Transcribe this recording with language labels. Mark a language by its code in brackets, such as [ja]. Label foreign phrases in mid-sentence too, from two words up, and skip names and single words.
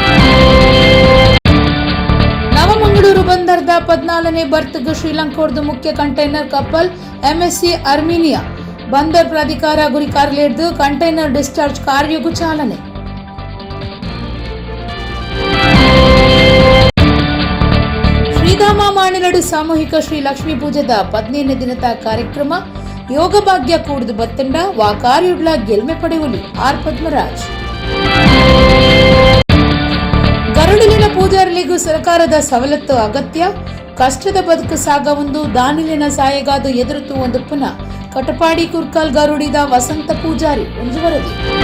[tcy] ನವಮಂಗಳೂರು ಬಂದರ್ದ 14ನೇ ಬರ್ತ್ಗೆ ಶ್ರೀಲಂಕಾದ ಮುಖ್ಯ ಕಂಟೈನರ್ ಕಪಲ್ ಎಂಎಸ್ಸಿ ಅರ್ಮೀನಿಯಾ ಬಂದರ್ ಪ್ರಾಧಿಕಾರ ಗುರಿ ಕಾರ್ಯಲಿಡ್ದು [en] container discharge [tcy] ಕಾರ್ಯಗೂ ಚಾಲನೆ. ಶ್ರೀಧಾಮ ಮಾಣಿನಡು ಸಾಮೂಹಿಕ ಶ್ರೀ ಲಕ್ಷ್ಮೀ ಪೂಜೆದ 15ನೇ ದಿನದ ಕಾರ್ಯಕ್ರಮ. ಯೋಗ ಭಾಗ್ಯ ಕೂಡಿದು ಬತ್ತಂಡ ವಾ ಕಾರ್ಯುಡ್ಲ ಗೆಲ್ಮೆ ಪಡೆಯುವಲಿ ಆರ್ ಪದ್ಮರಾಜ್. ಗರುಡಿಲಿನ ಪೂಜಾರಲಿಗೂ ಸರ್ಕಾರದ ಸವಲತ್ತು ಅಗತ್ಯ. ಕಷ್ಟದ ಬದುಕು ಸಾಗವೊಂದು ದಾನಿಲಿನ ಸಾಯಗಾದು ಎದುರುತು ಒಂದು ಪುನಃ ಕಟಪಾಡಿ ಕುರ್ಕಲ್ ಗರುಡಿದ ವಸಂತ ಪೂಜಾರಿ ಒಂದು ವರದಿ.